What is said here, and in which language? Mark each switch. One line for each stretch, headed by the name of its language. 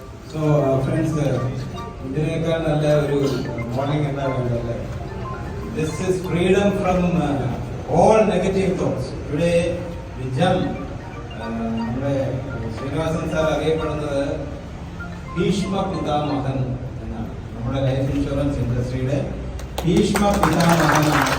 English: So, friends,
Malayalam: ഇതിനേക്കാൾ നല്ല ഒരു മോർണിംഗ് എന്താ വേണ്ടത്?
English: This is freedom from all negative thoughts.
Malayalam: ഇവിടെ വിജം നമ്മുടെ ശ്രീനിവാസൻ സാർ അറിയപ്പെടുന്നത് ഭീഷ്മ പിതാമഹൻ എന്നാണ്. നമ്മുടെ ലൈഫ് ഇൻഷുറൻസ് ഇൻഡസ്ട്രിയുടെ ഭീഷ്മ പിതാമഹനാണ്.